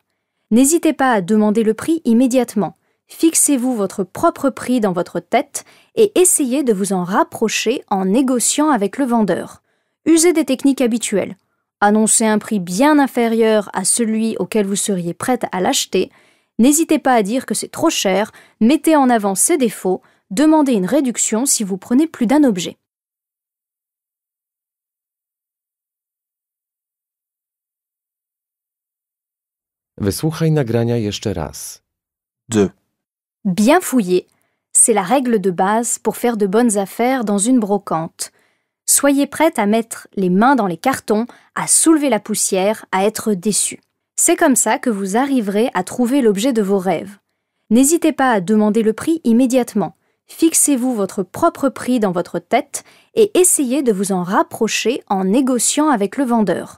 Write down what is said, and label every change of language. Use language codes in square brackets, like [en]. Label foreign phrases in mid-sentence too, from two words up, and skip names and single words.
[fr] N'hésitez pas à demander le prix immédiatement. Fixez-vous votre propre prix dans votre tête et essayez de vous en rapprocher en négociant avec le vendeur. Usez des techniques habituelles. Annoncez un prix bien inférieur à celui auquel vous seriez prête à l'acheter. N'hésitez pas à dire que c'est trop cher, mettez en avant ses défauts, demandez une réduction si vous prenez plus d'un objet. [pl] Wysłuchaj nagrania jeszcze raz. [fr] 2. Bien fouiller, c'est la règle de base pour faire de bonnes affaires dans une brocante. Soyez prête à mettre les mains dans les cartons, à soulever la poussière, à être déçu. C'est comme ça que vous arriverez à trouver l'objet de vos rêves. N'hésitez pas à demander le prix immédiatement. Fixez-vous votre propre prix dans votre tête et essayez de vous en rapprocher en négociant avec le vendeur.